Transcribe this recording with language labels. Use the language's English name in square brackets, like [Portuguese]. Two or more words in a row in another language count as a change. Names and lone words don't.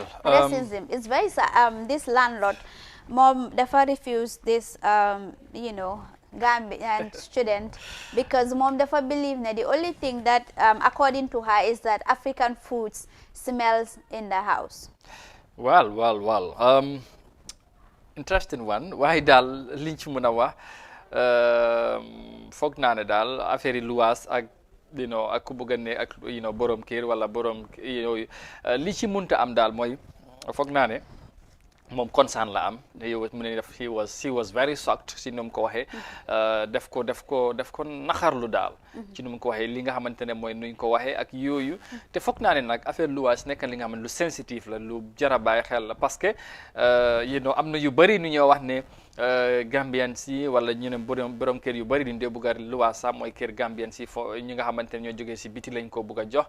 [English] racism is very this landlord mom never refused this Gambian student because mom dafa believe that the only thing that according to her is that African foods smells in the house. Well. Interesting one. [Wolof] Waaye daal liñ ci mën a wax foog naa ne daal affaire yi luwaas ak ak ku bëgg a ne ak borom kër wala borom yooyu li ci munta am daal mooy foog naa ne moom concern la am mu ne def [English] she was very shocked [Wolof] si nu mu ko waxee def ko naxarlu daal ci nu mu ko waxee li nga xamante ne mooy nuñ ko waxee ak yooyu te foog naa ne nag affaire luwaas nekk li nga xam ne lu sensitive la lu jar a bàyyi xel la [French] parce que [Wolof] am na yu bëri nu ñoo wax ne Gambian si wala ñu ne borom kër yu bëri duñ dee bugg a luwaas sax mooy kër Gambian si fo ñi nga xamante ne ñoo jógee si biti lañ ko bugg a jox